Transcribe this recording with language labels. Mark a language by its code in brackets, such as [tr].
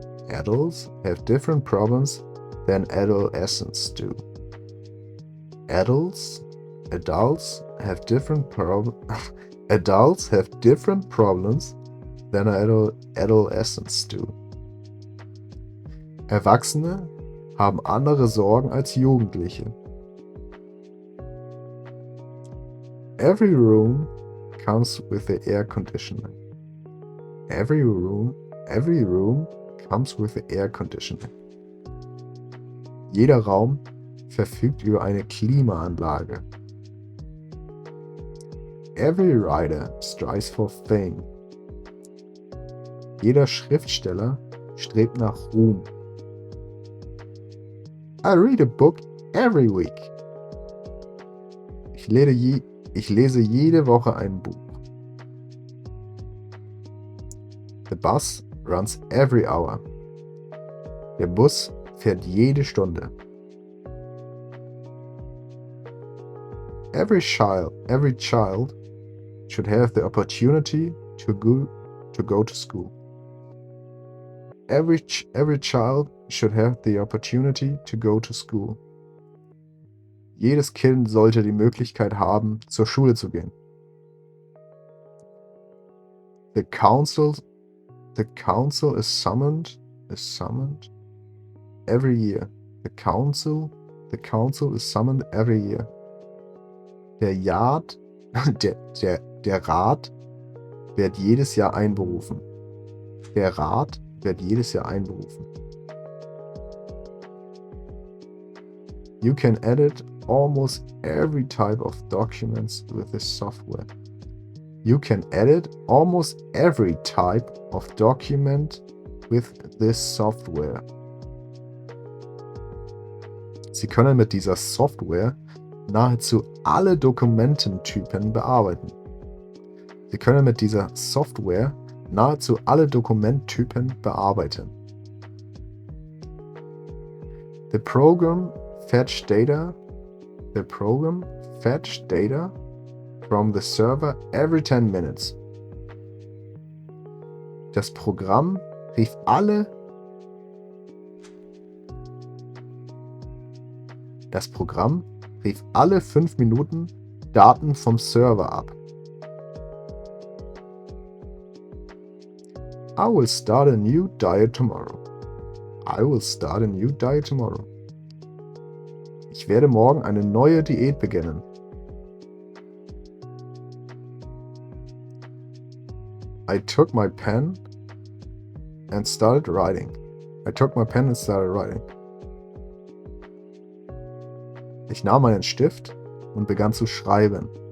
[en] Adults have different problems than adolescents do. Adults have different Adults have different problems than adolescents do. [de] Erwachsene haben andere Sorgen als Jugendliche. [en] Every room comes with the air conditioner. Every room comes with the air conditioner. [de] Jeder Raum verfügt über eine Klimaanlage. [en] Every writer strives for fame. [de] Jeder Schriftsteller strebt nach Ruhm. [en] I read a book every week. [de] Ich lese jede Woche ein Buch. [en] The bus runs every hour. [de] Der Bus fährt jede Stunde. [en] Every child should have the opportunity to go to school. Every child should have the opportunity to go to school. [de] Jedes Kind sollte die Möglichkeit haben, zur Schule zu gehen. [en] The council is summoned every year. The council is summoned every year. [de] Der Rat wird jedes Jahr einberufen. Der Rat wird jedes Jahr einberufen. [en] You can edit almost every type of documents with this software. You can edit almost every type of document with this software. [de] Sie können mit dieser Software nahezu alle Dokumententypen bearbeiten. Sie können mit dieser Software nahezu alle Dokumenttypen bearbeiten. [en] The program fetch data from the server every 10 minutes. [de] Das Programm rief alle Das Programm rief alle 5 Minuten Daten vom Server ab. [en] I will start a new diet tomorrow. [de] Ich werde morgen eine neue Diät beginnen. [en] I took my pen and started writing. [de] Ich nahm meinen Stift und begann zu schreiben.